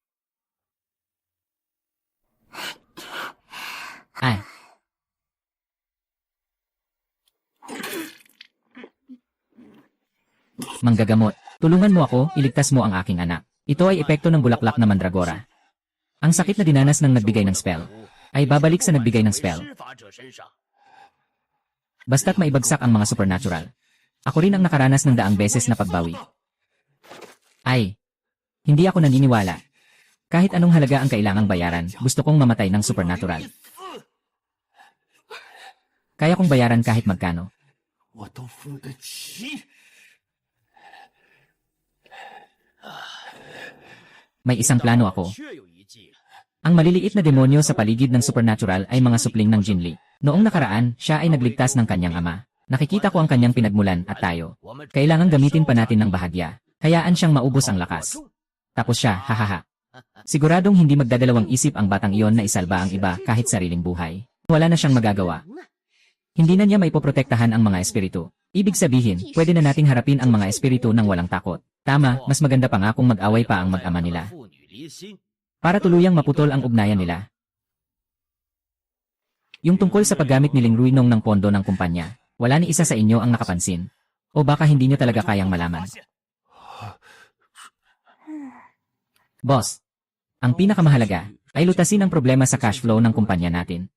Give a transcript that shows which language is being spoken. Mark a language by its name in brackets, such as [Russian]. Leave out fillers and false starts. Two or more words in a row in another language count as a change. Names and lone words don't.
[Filipino] Ay. Manggagamot. Tulungan mo ako, iligtas mo ang aking anak. Ito ay epekto ng bulaklak na mandragora. Ang sakit na dinanas ng nagbigay ng spell ay babalik sa nagbigay ng spell. [Chinese] 施法者身上。 [Filipino] Basta't maibagsak ang mga supernatural. Ako rin ang nakaranas ng daang beses na pagbawi. Ay. Hindi ako naniniwala. Kahit anong halaga ang kailangang bayaran, gusto kong mamatay ng supernatural. Kaya kong bayaran kahit magkano. [Chinese] 我都付得起。 [Filipino] May isang plano ako. [Chinese] 确有一计， [Filipino] Ang maliliit na demonyo sa paligid ng supernatural ay mga supling ng Jinli. Noong nakaraan, siya ay nagligtas ng kanyang ama. Nakikita ko ang kanyang pinagmulan at tayo. [Chinese] 我们 [Filipino] Kailangang gamitin pa natin ng bahagya. Hayaan siyang maubos ang lakas. Tapos siya, hahaha. Siguradong hindi magdadalawang isip ang batang iyon na isalba ang iba kahit sariling buhay. Wala na siyang magagawa. Hindi na niya maipoprotektahan ang mga espiritu. Ibig sabihin, pwede na nating harapin ang mga espiritu ng walang takot. Tama, mas maganda pa nga kung mag-away pa ang mag-ama nila. [Chinese] 父女离心， [Filipino] Para tuluyang maputol ang ugnayan nila. Yung tungkol sa paggamit ni Ling Ruinong ng pondo ng kumpanya, wala ni isa sa inyo ang nakapansin. O baka hindi nyo talaga kayang malaman. Boss, ang pinakamahalaga ay lutasin ang problema sa [English] cash flow [Filipino] ng kumpanya natin.